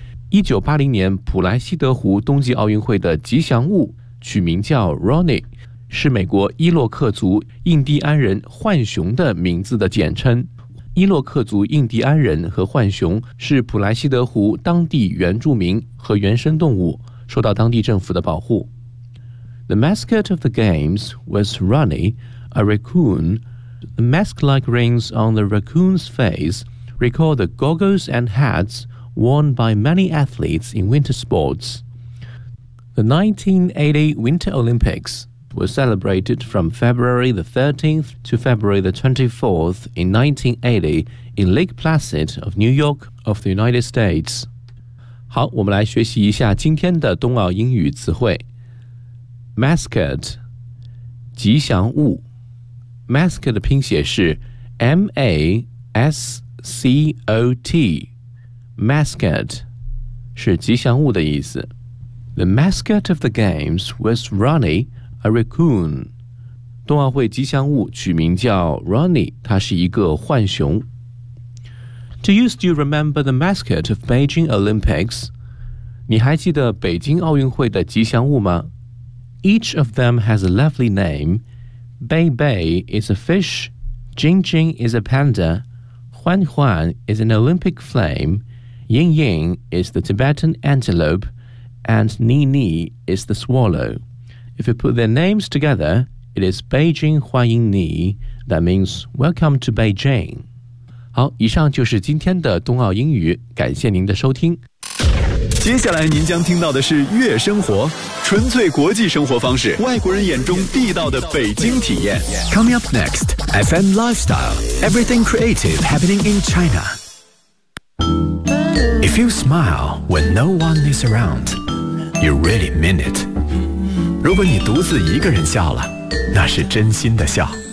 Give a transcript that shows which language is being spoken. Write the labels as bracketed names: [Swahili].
[Chinese] 1980年普莱西德湖冬季奥运会的吉祥物取名叫 Ronnie， 是美国伊洛克族印第安人浣熊的名字的简称。伊洛克族印第安人和浣熊是普莱西德湖当地原住民和原生动物，受到当地政府的保护。 [English] The mascot of the games was Ronnie, a raccoon. The mask-like rings on the raccoon's face recall the goggles and hats worn by many athletes in winter sports. The 1980 Winter Olympics were celebrated from February the 13th to February the 24th in 1980 in Lake Placid of New York of the United States. [Chinese] 好，我们来学习一下今天的冬奥英语词汇。 Mascot, 吉祥物。Mascot 的拼写是 M-A-S-C-O-T. Mascot 是吉祥物的意思。 [English] The mascot of the games was Ronnie, a raccoon. [Chinese] 冬奥会吉祥物取名叫 Ronnie, 他是一个浣熊。 [English] Do you still remember the mascot of Beijing Olympics? [Chinese] 你还记得北京奥运会的吉祥物吗？ [English] Each of them has a lovely name. Bei Bei is a fish. Jing Jing is a panda. Huan Huan is an Olympic flame. Ying Ying is the Tibetan antelope. And Ni Ni is the swallow. If you put their names together, it is Beijing Huan Ying Ni. That means welcome to Beijing. [Chinese] 好，以上就是今天的冬奥英语，感谢您的收听。接下来您将听到的是月生活，纯粹国际生活方式，外国人眼中地道的北京体验。 [English] Coming up next, FM Lifestyle, everything creative happening in China. If you smile when no one is around, you really mean it. [Chinese] 如果你独自一个人笑了，那是真心的笑。